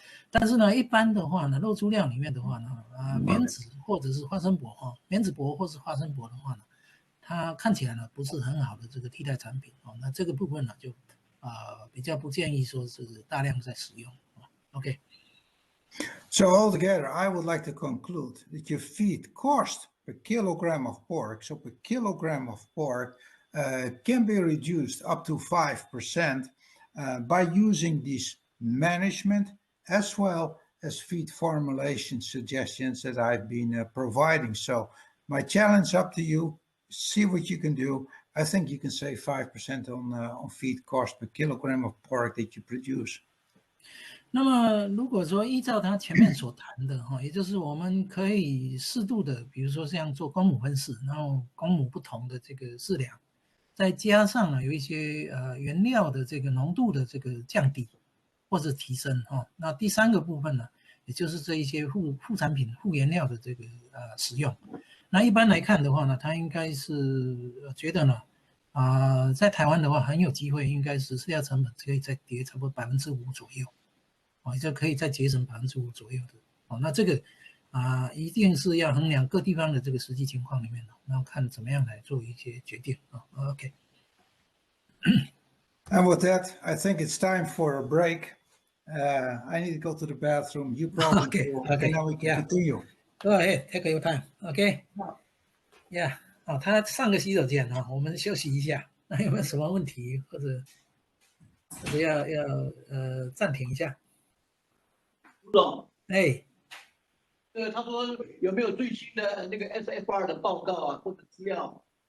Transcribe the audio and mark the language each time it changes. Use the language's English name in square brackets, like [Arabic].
[Chinese] 但是呢，一般的话呢，肉猪料里面的话呢，棉籽或者是花生薄棉籽薄或是花生薄的话呢，它看起来呢不是很好的这个替代产品那这个部分呢就比较不建议说是大量在使用OK。 [English] So altogether, I would like to conclude that your feed cost per kilogram of pork, so per kilogram of pork, can be reduced up to 5% by using these management as well as feed formulation suggestions that I've been providing. So my challenge up to you, see what you can do. I think you can save 5% on feed cost per kilogram of pork that you produce. 那么如果说依照他前面所谈的也就是我们可以适度的，比如说像做公母分式，然后公母不同的这个饲料，再加上呢有一些原料的这个浓度的这个降低或者提升那第三个部分呢，也就是这一些副产品、副原料的这个使用。那一般来看的话呢，他应该是觉得呢在台湾的话很有机会，应该是饲料成本可以再跌差不多5%左右。就可以再节省5%左右的那这个一定是要衡量各地方的这个实际情况里面然后看怎么样来做一些决定OK。 And with that, I think it's time for a break. I need to go to the bathroom. You probably do, and then we can continue. Go ahead, take your time. OK. Yeah. [Chinese] 他上个洗手间我们休息一下。那有没有什么问题或者要暂停一下？吴总，他说有没有最新的那个 SFR 的报告或者资料